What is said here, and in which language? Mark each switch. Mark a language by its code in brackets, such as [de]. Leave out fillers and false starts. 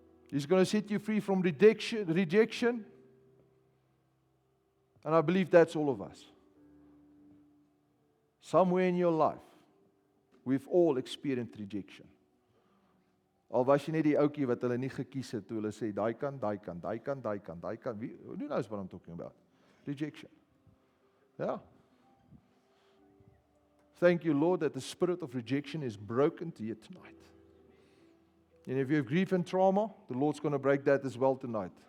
[en] He's going to set you free from rejection. And I believe that's all of us. Somewhere in your life, we've all experienced rejection. [af] Al was jy net die ouetjie wat hulle nie gekies het toe hulle sê daai kant. [en] Who knows what I'm talking about? Rejection. Yeah. Thank you, Lord, that the spirit of rejection is broken to you tonight. And if you have grief and trauma, the Lord's going to break that as well tonight.